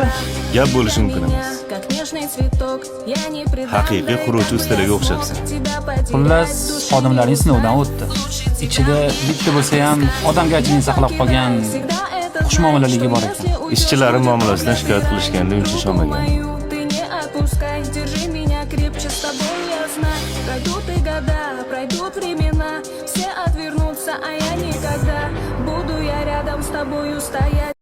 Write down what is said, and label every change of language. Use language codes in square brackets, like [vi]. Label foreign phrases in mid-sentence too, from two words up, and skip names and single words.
[uz] Gap bo'lishi mumkin emas. Haqiqiy quruvchi ustalarga o'xshabsan. Xullas, xodimlaring sinovdan o'tdi. Ichida bitta bo'lsa ham odamgarchilikni saqlab qolgan xushmuomalaligi bor ekan. Ishchilari muomalasidan shikoyat qilishganda uncha ishonmagan. [ru] Пройдут времена, все отвернутся, а я никогда буду я рядом с тобою стоять.